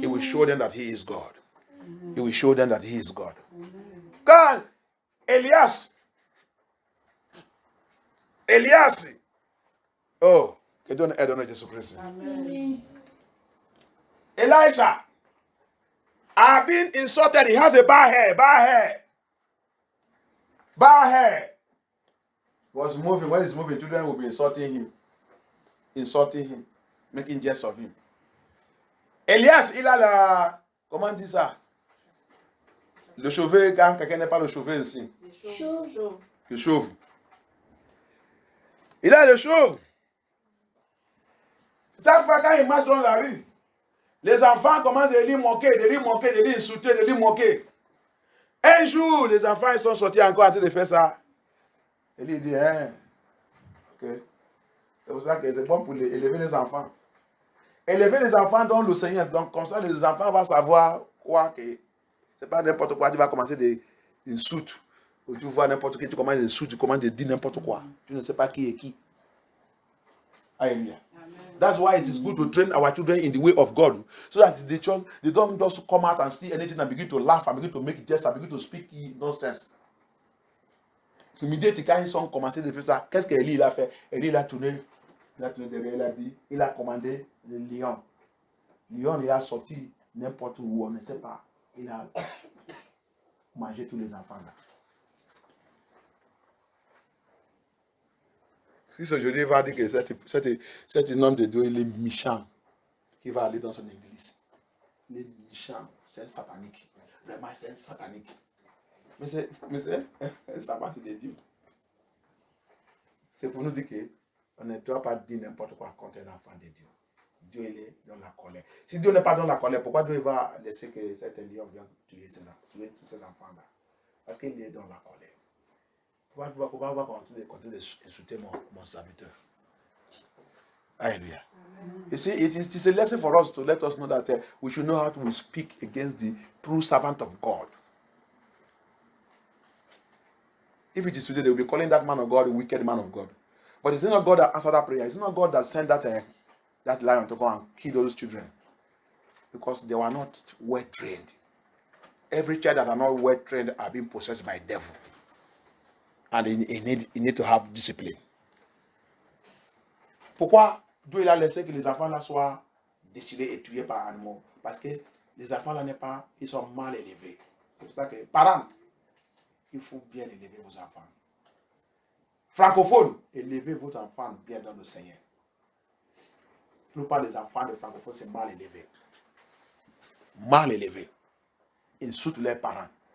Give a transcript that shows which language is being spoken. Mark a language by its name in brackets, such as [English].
[English] He will show them that he is God. Amen. He will show them that he is God. [French] Quand Elias, oh, que Dieu aide au nom de Jésus-Christ. [English] Elijah have been insulted. He has a bad hair. Was moving. When he's moving, children will be insulting him, making jest of him. [French] Elias, il a la, comment on dit ça? Le chauve, quand quelqu'un n'est pas le chauve ici. Le chauve. Il a le chauve. Chaque fois quand il marche dans la rue, les enfants commencent de lui moquer, de lui insulter, de lui moquer. Un jour, les enfants ils sont sortis encore en train de faire ça. Et lui dit, ok. C'est pour ça que c'est bon pour élever les enfants. Élever les enfants dans le Seigneur. Donc, comme ça, les enfants vont savoir quoi que c'est pas n'importe quoi. Tu vas commencer des insultes. Ou tu vois n'importe qui, tu commences des insultes, tu commences de dire n'importe quoi. Tu ne sais pas qui est qui. Alléluia. [English] That's why it is good to train our children in the way of God. So that they don't just come out and see anything and begin to laugh and begin to make jest and begin to speak nonsense. [French] Immédiatement, quand ils ont commencé de faire ça, qu'est-ce qu'Élie a fait? Élie a tourné derrière, il a dit, il a commandé le lion. Le lion, il a sorti n'importe où, on ne sait pas. Il a mangé tous les enfants là. Si aujourd'hui il va dire que cet homme de Dieu, il est méchant, il va aller dans son église. les méchants, c'est un satanique. Vraiment, c'est un satanique. Mais c'est un sabbat de Dieu. C'est pour nous dire qu'on ne doit pas dire n'importe quoi contre un enfant de Dieu. Dieu il est dans la colère. Si Dieu n'est pas dans la colère, pourquoi Dieu va laisser que cet lion vienne tuer tous ces enfants-là? Parce qu'il est dans la colère. Pourquoi on va continuer d'insulter mon serviteur? [English] Hallelujah. You see, it is a lesson for us to let us know that we should know how to speak against the true servant of God. If it is today, they will be calling that man of God a wicked man of God. But it's not God that answered that prayer. It's not God that sent that lion to go and kill those children. Because they were not well trained. Every child that are not well trained are being possessed by the devil. And he need to have discipline. [French] Pourquoi Dieu il a laissé que les enfants là soient déchirés et tués par animaux? Parce que les enfants là ils sont mal élevés. C'est pour ça que, parents, il faut bien élever vos enfants. Francophones, élevez votre enfant bien dans le Seigneur. La plupart des enfants de francophones, c'est mal élevé. Mal élevé. Ils insultent leurs parents.